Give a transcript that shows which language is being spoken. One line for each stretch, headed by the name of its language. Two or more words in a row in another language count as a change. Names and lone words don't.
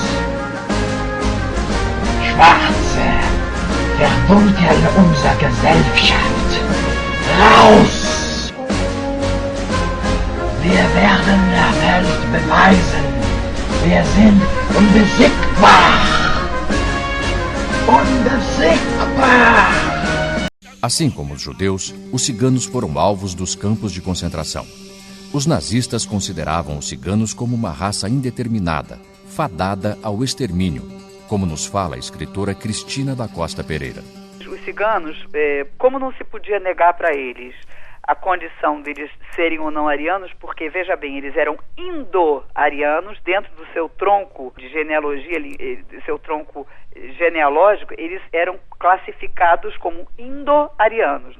German: Schwarze verdunkeln unsere Gesellschaft. Raus! Wir werden der Welt beweisen, wir sind unbesiegbar! Unbesiegbar!
Portuguese: Assim como os judeus, os ciganos foram alvos dos campos de concentração. Os nazistas consideravam os ciganos como uma raça indeterminada, fadada ao extermínio, como nos fala a escritora Cristina da Costa Pereira. Os ciganos, como não se podia negar para eles a condição deles serem ou não arianos, porque, veja bem, eles eram indo-arianos, dentro do seu tronco de genealogia, seu tronco genealógico, eles eram classificados como indo-arianos.